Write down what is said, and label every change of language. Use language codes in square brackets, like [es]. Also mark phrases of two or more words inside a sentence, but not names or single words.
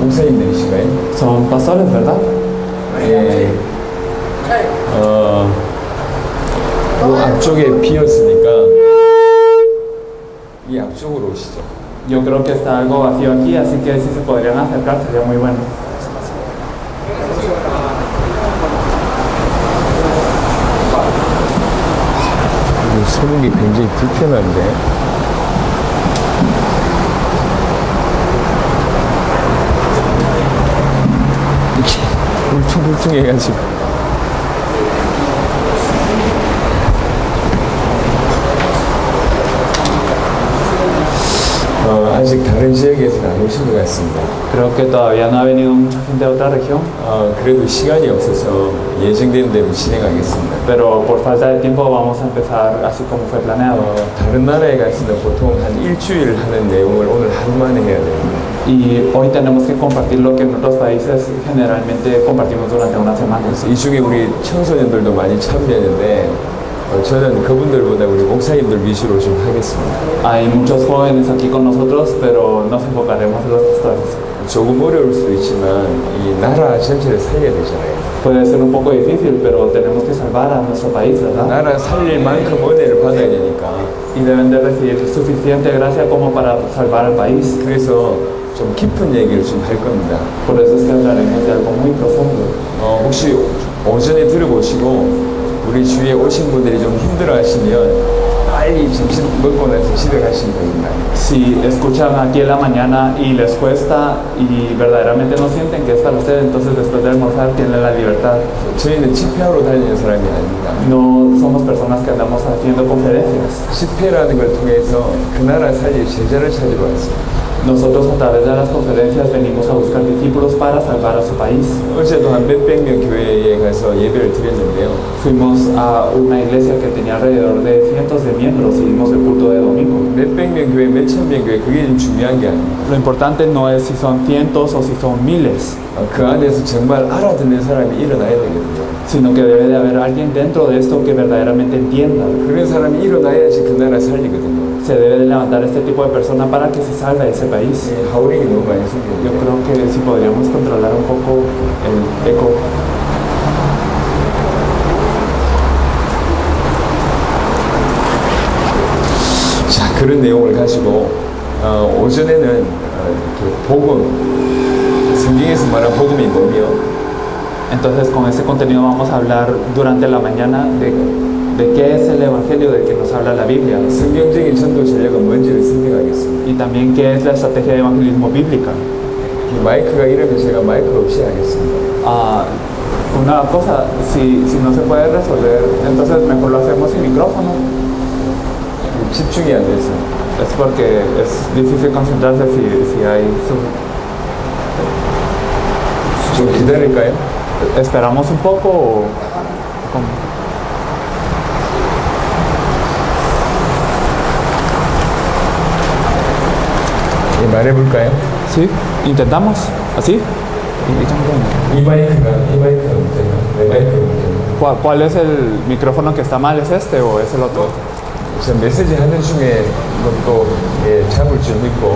[ko] 목사님들이신가요? [es] Son pastores, ¿verdad? [ko] 예. 그 앞쪽에 비었으니까 이 앞쪽으로 오시죠. [es] Yo creo que está algo vacío aquí, así que si se podrían acercar sería muy bueno. [ko] 서는 게 굉장히 불편한데. 이렇게 울퉁불퉁해가지고. 아직 다른 지역에서는 안 오신 것 같습니다. [es] Creo que todavía no ha venido mucha gente de otra región, [ko] 그래도 시간이 없어서 예정된 대로 진행하겠습니다. [es] pero por falta de tiempo vamos a empezar así como fue planeado. [ko] 다른 나라에 갔으면 보통 한 일주일 하는 내용을 오늘 하루 만에 해야 됩니다. [es] Y hoy tenemos que compartir lo que en otros países generalmente compartimos durante una semana. [ko] 이 중에 우리 청소년들도 많이 참여했는데 저는 그분들보다 우리 목사님들 위주로 좀 하겠습니다. [es] Hay muchos jóvenes aquí con nosotros, pero nos enfocaremos en los pastores. [ko] 조금 어려울 수도 있지만 이 나라 전체를 살려야 되잖아요. [es] Puede ser un poco difícil, pero tenemos que salvar a nuestro país, ¿verdad? [ko] 나라 살릴 만큼 은혜를 받아야 되니까. [es] Y deben de recibir suficiente gracia como para salvar al país. [ko] 그래서 좀 깊은 얘기를 좀 할 겁니다. [es] Por eso es que hablaremos de algo muy profundo. [ko] 혹시 오전에 들어보시고 우리 주위에 오신 분들이 좀 힘들어하시면 빨리 점심 먹고 나서 집에 가시면 됩니다. [es] Si escuchan aquí en la mañana y les cuesta y verdaderamente no sienten que es para ustedes, entonces después de almorzar tienen la libertad. [ko] 저희는 집회하러 다니는 사람이 아닙니다. [es] No somos personas que andamos haciendo conferencias. [ko] 집회라는 걸 통해서 그 나라 살릴 제자를 찾으러 왔습니다. [es] Nosotros a través de las conferencias venimos a buscar discípulos para salvar a su país. [ko] 어제도 한 몇백 명 교회에 가서 예배를 드렸는데요. [es] Fuimos a una iglesia que tenía alrededor de cientos de miembros y dimos el culto de domingo. [ko] 몇백 명 교회, 몇천 명 교회 그게 좀 중요한 게 아닙니다. [es] Lo importante no es si son cientos o si son miles, [ko] 그 안에서 정말 알아듣는 사람이 일어나야 되거든요. [es] sino que debe de haber alguien dentro de esto que verdaderamente entienda. [ko] 그런 사람이 일어나야지 그 나라 살리거든요. [es] Se debe de levantar este tipo de persona para que se salve ese país. [ko] 하울링이 너무 많이 [es] Yo [ko] 생기는데 [es] creo que si podríamos controlar un poco el eco. [ko] 자, 그런 내용을 가지고 오전에는 그 복음, 성경에서 말한 복음이 뭐며 [es] Entonces con este contenido vamos a hablar durante la mañana de qué es el evangelio del que nos habla la Biblia. [ko] 성경적인 전도 전략은 뭔지를 설명하겠습니다. [es] Y también qué es la estrategia de evangelismo bíblica. [ko] 마이크가 이러면 제가 마이크 없이 하겠습니다. [es] Una cosa, si no se puede resolver, entonces mejor lo hacemos sin micrófono. [ko] 집중이 안 돼서. [es] Es porque es difícil concentrarse si hay [ko] 좀 기다릴까요? [es] ¿Esperamos un poco o cómo? [ko] 말해볼까요? [es] Sí, intentamos, así. [ko] 이 마이크가 문제예요. 내 마이크가 문제예요. [es] ¿Cuál es el micrófono que está mal? ¿Es este o es el otro? [ko] 저 메시지 하는 중에 또 잡을 줄 믿고